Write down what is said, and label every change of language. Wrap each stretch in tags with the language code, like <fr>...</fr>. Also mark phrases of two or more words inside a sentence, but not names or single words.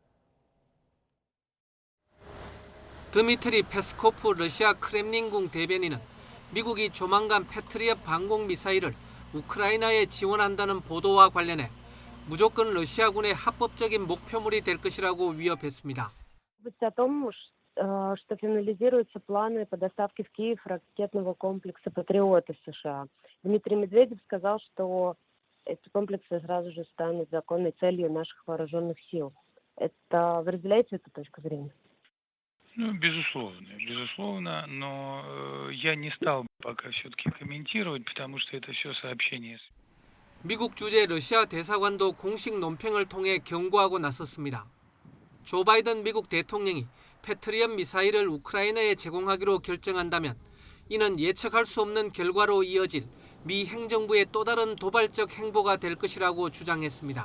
<ko>드미트리 페스코프 러시아 크렘린궁 대변인은 미국이 조만간 패트리엇 방공 미사일을 우크라이나에 지원한다는 보도와 관련해 무조건 러시아군의 합법적인 목표물이 될 것이라고 위협했습니다.</ko> <ru>что финализируются планы по доставке в Киев ракетного комплекса «Патриот» из США. Дмитрий Медведев сказал, что эти комплексы сразу же станут законной целью наших вооруженных сил. Вы разделяете эту точку зрения? Безусловно, но я не стал пока все-таки комментировать, потому что это все сообщения.</ru> <ko>미국 주재 러시아 대사관도 공식 논평을 통해 경고하고 나섰습니다. 조 바이든 미국 대통령이 패트리엇 미사일을 우크라이나에 제공하기로 결정한다면 이는 예측할 수 없는 결과로 이어질 미 행정부의 또 다른 도발적 행보가 될 것이라고 주장했습니다.</ko>